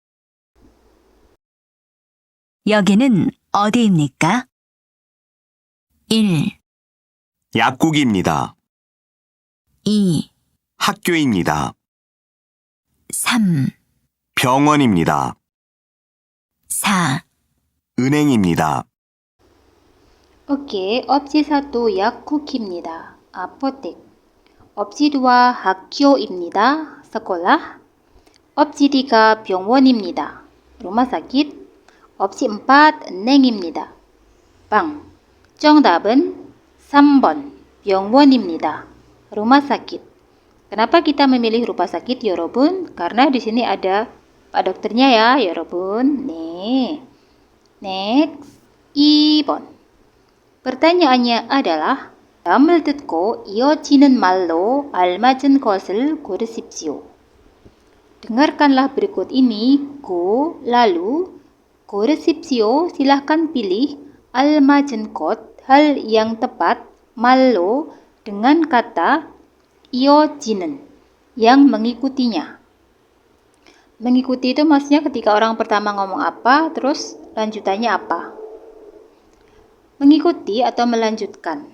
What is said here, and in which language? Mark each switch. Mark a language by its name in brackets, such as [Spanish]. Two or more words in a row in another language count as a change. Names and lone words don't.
[Korean] 여기는 어디입니까? 1, 약국입니다. 2, 학교입니다. 3, 병원입니다. 4. 은행입니다. [Indonesian] Oke, opsi 1 약국입니다. apotek. opsi 2 학교입니다. sekolah. opsi 3 병원입니다. rumah sakit. opsi 4 은행입니다. bank. [Korean] 정답은 3번 병원입니다. [Indonesian] rumah sakit. Kenapa kita memilih rumah sakit, 여러분? Karena di sini ada Pak dokternya ya, 여러분. Nih. Next, 2번. Pertanyaannya adalah [Korean] 다음을 듣고 이어지는 말로 알맞은 것을 고르십시오. [Indonesian] Dengarkanlah berikut ini, go, lalu, 고르십시오, silahkan pilih, [Korean] 알맞은 것, [Indonesian] hal yang tepat, 말로, dengan kata, 이어지는, yang mengikutinya. Mengikuti itu maksudnya ketika orang pertama ngomong apa, terus lanjutannya apa. Mengikuti atau melanjutkan.